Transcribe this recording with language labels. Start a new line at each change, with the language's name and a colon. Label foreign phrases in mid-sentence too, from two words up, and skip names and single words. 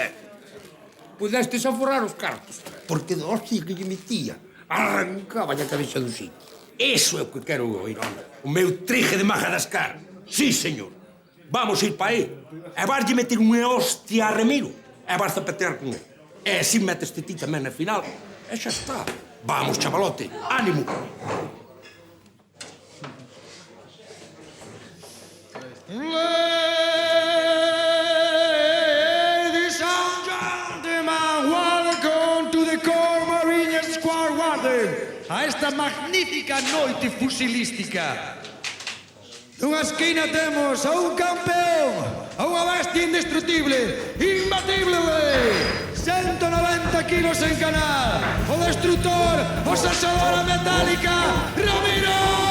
Galician: Pudestes aforrar os cartos, porque do hostia que lle metía, arrancaba a cabeza do sitio. Iso é o que quero oír, home. O meu trije de Madagascar. Sí, señor. Vamos ir pa aí. E vaslle meter unha hostia a Ramiro. E vas zapatear con ele. E así meteste ti tamén na final. E xa está. Vamos, chavalote. Ánimo.
English: Ladies and gentlemen, welcome to the Corps Marines Squad Warden
Galician: a esta magnífica noite fusilística. Nunha esquina temos a un campeón, a unha bestia indestructible, imbatible, 190 kilos en canal, o destructor, o salsadora metálica, Ramiro!